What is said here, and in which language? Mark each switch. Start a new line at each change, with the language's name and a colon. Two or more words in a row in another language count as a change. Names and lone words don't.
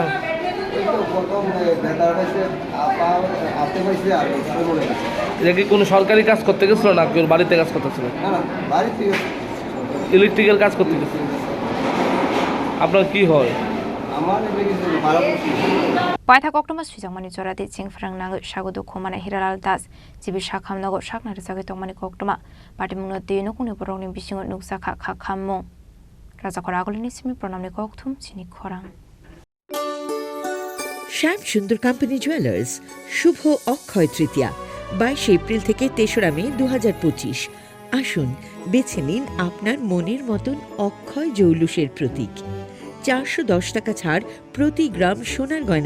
Bangla: এই তো প্রথম ব্যথা পাইছে হাতে পাইছে আর কোমরে এটা কি কোনো সরকারি কাজ করতে গেছিল না কেউ বাড়িতে কাজ করতেছিল না বাড়ি থেকে ইলেকট্রিক্যাল কাজ করতে গেছিল আপনার কি হয় আমার এটা কিছু ভালো
Kok Borok: Paitha koktoma sujangmani jorati jingfrang nangai sagodu khumana Hiralal Das jibi Sakhamnogo saknari jagi tongmani koktoma party mungno dino kuni borokni bisingo nuksakha khamung Raja khora agolini simi pranamni kokthum chini khorang
Bangla: শ্যাম সুন্দর কোম্পানি জুয়েলার্স শুভ অক্ষয় তৃতীয়া 22 এপ্রিল থেকে 3রা মে 2025 আসুন বেছে নিন আপনার মনের মতন অক্ষয় জৌলুসের প্রতীক 410 টাকা ছাড় প্রতি গ্রাম সোনার গয়না